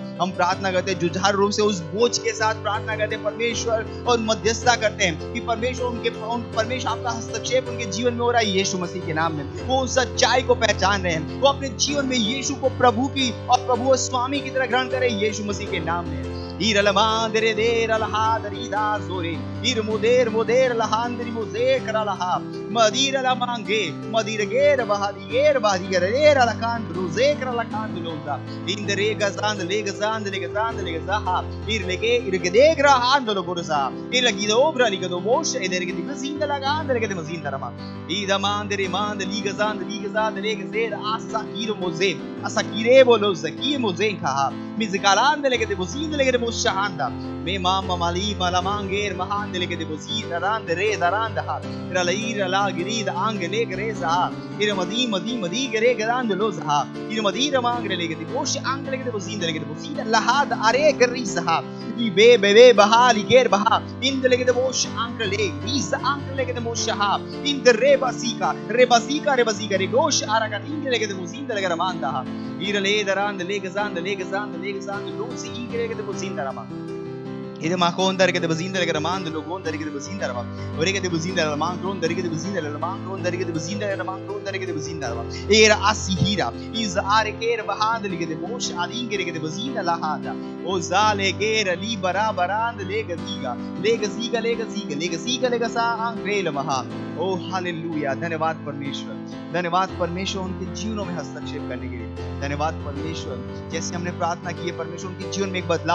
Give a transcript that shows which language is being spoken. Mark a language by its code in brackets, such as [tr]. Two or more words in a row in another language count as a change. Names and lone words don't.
[hi] हम प्रार्थना करते हैं जुझारू रूप से उस बोझ के साथ प्रार्थना करते हैं परमेश्वर, और मध्यस्थता करते हैं कि परमेश्वर आपका हस्तक्षेप उनके जीवन में हो रहा है यीशु मसीह के नाम में। वो उस सच्चाई को पहचान रहे हैं, वो अपने जीवन में यीशु को प्रभु की और प्रभु और स्वामी की तरह ग्रहण करें यीशु मसीह के नाम में। इरलमांदरे देर अलहादरीदा जोरे इरमुदेर मुदेर लहांदरी मुजे करलहा मदीर लमांगे मदीर गेर बहादीर अलकान रुजे करलकान दुलोंदा इंदरे गजांद लेगजाहा इरगदेग रहांद लोगोरसा इरगिदो ब्रलिगदो मोश इदरगे दिमजींद लगांद लेगे दिमजींद रमा इदमांदरे मांद लीगजांद लेगजेर आसाकीर मुजे असाकीरे बोलो जकी मुजे कहा मिजकालांद लेगे दिमजींद लेगे shahanda me mama mali malamangir mahand legede bozira rand re darand ha ira la girida angele greza ira madi gere grand lozha ira madira mangre legede bosh angele legede bozira lahad are geriza be bahali ger baha in legede bosh angele riza angele legede mosha in rebasika regosh araga in legede bozira legede manda ira le darand legazand lozi igre bozira rama ida makon darige de bazinda legede manda logon darige de bazinda rama orege de bazinda rama kron darige de bazinda rama kron darige de bazinda rama kron darige de bazinda rama era asihira iz are ker bahand legede mosh adin gerege de bazinda lahada o zale gera li barabarand lega sa angrel maha ओ हालेलुया धन्यवाद परमेश्वर उनके जीवनों में हस्तक्षेप करने के लिए धन्यवाद परमेश्वर जैसे हमने प्रार्थना की है परमेश्वर उनके जीवन में एक बदलाव